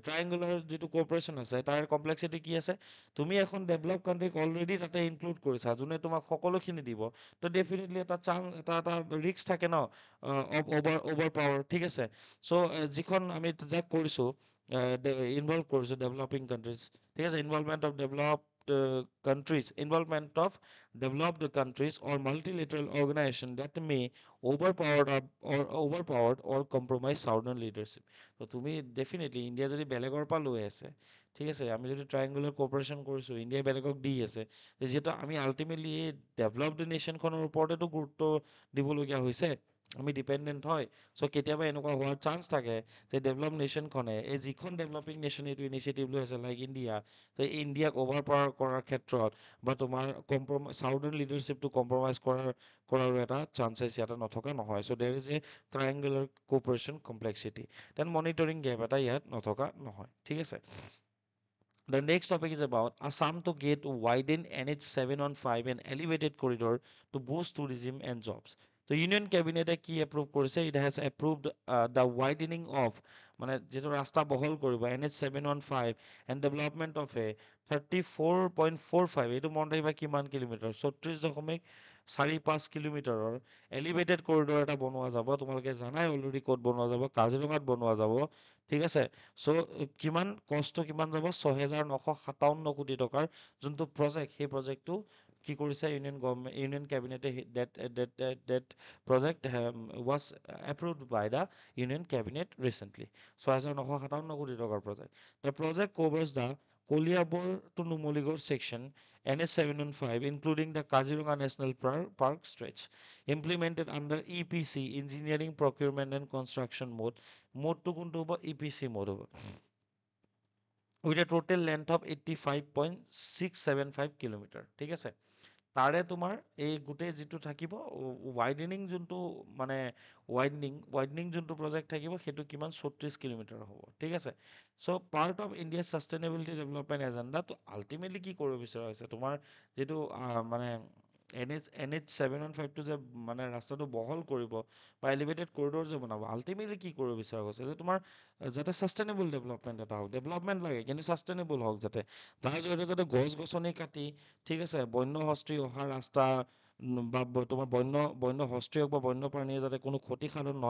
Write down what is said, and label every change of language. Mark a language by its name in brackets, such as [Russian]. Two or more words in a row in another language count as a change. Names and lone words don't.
[Assamese] ট্ৰায়েংগুলাৰ যিটো কোঅপাৰেশ্যন আছে তাৰ কমপ্লেক্সিটি কি আছে, তুমি এখন [English] develop countryক already [Assamese] তাতে ইনক্লুড কৰিছা, যোনে তোমাক সকলোখিনি দিব, তো ডেফিনেটলি এটা এটা ৰিস্ক থাকে ন, [English] over power, [Assamese] ঠিক আছে। চ' যিখন আমি যাক কৰিছোঁ, ইনভলভ কৰিছোঁ [English] developing countries, [Assamese] ঠিক আছে, [English] involvement of developed countries or multilateral organization that may overpowered or compromise southern leadership. [Assamese] তো তুমি ডেফিনেটলি ইণ্ডিয়া যদি বেলেগৰ পৰা লৈ আছে, ঠিক আছে, আমি যদি [English] triangular cooperation [Assamese] কৰিছোঁ, ইণ্ডিয়াই বেলেগক দি আছে, যিহেতু আমি আল্টিমেটলি এই [English] developed nationখনৰ [Assamese] ওপৰতেতো গুৰুত্ব দিবলগীয়া হৈছে, আমি ডিপেণ্ডেণ্ট হয়। চ' কেতিয়াবা এনেকুৱা হোৱাৰ চান্স থাকে যে [English] develop nationখনে [Assamese] এই যিখন [English] developing nation [Assamese] এইটো ইনিচিয়েটিভ লৈ আছে লাইক ইণ্ডিয়া, যে ইণ্ডিয়াক [English] over power [Assamese] কৰাৰ ক্ষেত্ৰত বা তোমাৰ [English] southern leadershipটো compromise [Assamese] কৰাৰো এটা চান্সেছ ইয়াতে নথকা নহয়। [English] So there is a triangular cooperation complexity, then monitoring gap [Assamese] এটা ইয়াত নথকা নহয়, ঠিক আছে। [English] The next topic is about Assam to get widen NH 715 and elevated corridor to boost tourism and jobs. The Union Cabinet [Assamese] কি approve কৰিছে? [English] It has approved the widening of [Assamese] মানে যেটো ৰাস্তা বহল কৰিব NH 715 [English] and development of a [Assamese] 34.45 এইটো মনত ৰাখিবা কিমান কিলোমিটাৰ 34.45 কিলোমিটাৰৰ [English] elevated corridor [Assamese] এটা বনোৱা যাব। তোমালোকে জানাই অলৰেডি ক'ত বনোৱা যাব, কাজিৰঙাত বনোৱা যাব, ঠিক আছে। চ' কিমান কষ্ট কিমান যাব? 6,957 কোটি টকাৰ যোনটো প্ৰজেক্ট, সেই প্ৰজেক্টটো কি কৰিছে ইউনিয়ন কেবিনেটে [English] that project was approved by the Union Cabinet recently. [Assamese] 6,957 কোটি টকাৰ প্ৰজেক্ট। [English] The project covers the Koliabor to Numaligarh section NH 715 including the Kaziranga National Park stretch implemented under EPC engineering procurement and construction mode. [Assamese] মোডটো কোনটো হ'ব? EPC মোড হ'ব, [English] with a total length of 85.675 কিলোমিটাৰ, [Assamese] ঠিক আছে। তাৰে তোমাৰ এই গোটেই যিটো থাকিব ৱাইডেনিং যোনটো মানে ৱাইডনিং যোনটো প্ৰজেক্ট থাকিব সেইটো কিমান 34 কিলোমিটাৰ হ'ব, ঠিক আছে। [English] So part of Indiaৰ sustainability development agenda। [Assamese] তো আল্টিমেটলি কি কৰিব বিচৰা হৈছে তোমাৰ যিটো মানে NH 715টো যে মানে ৰাস্তাটো বহল কৰিব বা [English] elevated corridor [Assamese] যে বনাব, আল্টিমেটলি কি কৰিব বিচৰা গৈছে যে তোমাৰ যাতে [English] sustainable development [Assamese] এটা হওক, ডেভেলপমেণ্ট লাগে কিন্তু ছাষ্টেইনেবল হওক, যাতে যাৰ জৰিয়তে যাতে গছ গছনি কাটি, ঠিক আছে, বন্য হস্তি অহা ৰাস্তা বা তোমাৰ বন্য হস্তি হওক বা বন্যপ্ৰাণীয়ে যাতে কোনো ক্ষতিসাধন নহয়।